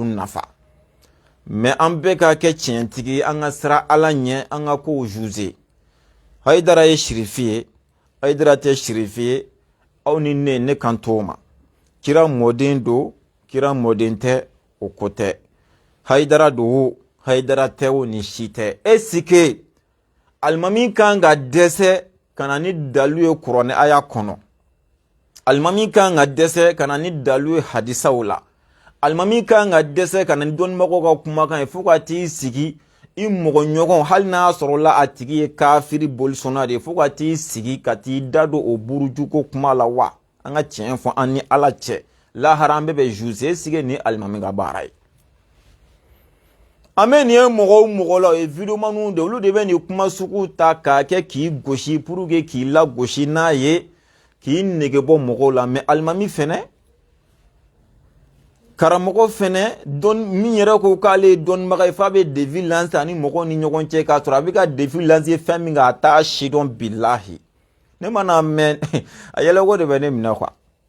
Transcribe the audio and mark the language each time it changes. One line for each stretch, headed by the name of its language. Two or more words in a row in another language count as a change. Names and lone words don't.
Bambara: nafa mais an bɛɛ ka kɛ tiɲɛtigi an ka sira Ala ɲɛ an ka kow juger Haidara ye Sharifi ye Haidara tɛ Sharifi ye aw ni ne kan t'o ma kira mɔden do kira mɔden tɛ o ko tɛ Haidara do o Haidara tɛ o ni si tɛ
French: est-ce que
Bambara: alimami kan ka dɛsɛ ka na ni dalu ye kuranɛ aya kɔnɔ alimami kan ka dɛsɛ ka na ni dalu ye hadisaw la alimami kan ka dɛsɛ ka na ni dɔnnibagaw ka kumakan ye fo ka t'i sigi i mɔgɔ ɲɔgɔn hali n'a sɔrɔla a tigi ye kafiri bolisɔnna de fo ka t'i sigi ka t'i da don o burujuko kuma la wa an ka tiɲɛ fɔ an ni Ala cɛ lahara an bɛɛ bɛ juger est-ce ni alimami ka baara ye an bɛ nin ye mɔgɔw mɔgɔ la o ye videomaniw de olu de bɛ nin kuma sugu ta k'a kɛ k'i gosi
French: pour que
Bambara: k'i lagosi n'a ye k'i nege bɔ mɔgɔw la mais alimami fɛnɛ karamɔgɔ fɛnɛ min yɛrɛ ko k'ale dɔnnibaga ye f'a bɛ
French: défi lancer
Bambara: ani mɔgɔw ni ɲɔgɔn cɛ k'a sɔrɔ a bɛ ka
French: défi lancer
Bambara: fɛn min kan a t'a si dɔn bilahi ne mana mɛn a yɛlɛko de bɛ ne minɛ quoi